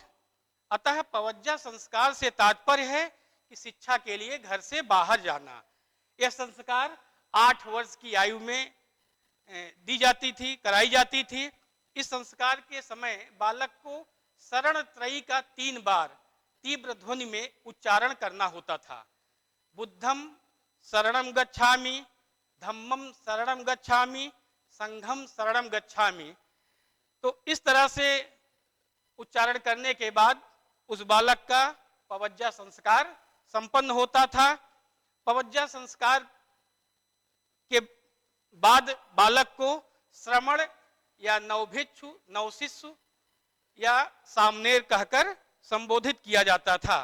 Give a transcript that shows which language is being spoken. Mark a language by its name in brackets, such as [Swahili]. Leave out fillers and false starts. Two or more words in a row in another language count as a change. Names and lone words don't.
[Hindi] अतः पवज्जा संस्कार से तात्पर्य है कि शिक्षा के लिए घर से बाहर जाना। यह संस्कार 8 वर्ष की आयु में दी जाती थी, कराई जाती थी। इस संस्कार के समय बालक को शरण त्रयी का 3 बार तीव्र ध्वनि में उच्चारण करना होता था। [Pali] बुद्धम शरणम गच्छामि, धम्मम शरणम गच्छामि, संघम शरणम गच्छामि। [Hindi] तो इस तरह से उच्चारण करने के बाद उस बालक का पवज्जा संस्कार संपन्न होता था। पवज्जा संस्कार के बाद बालक को श्रमण या नवभिक्षु, नवशिष्य या सामनेर कहकर संबोधित किया जाता था।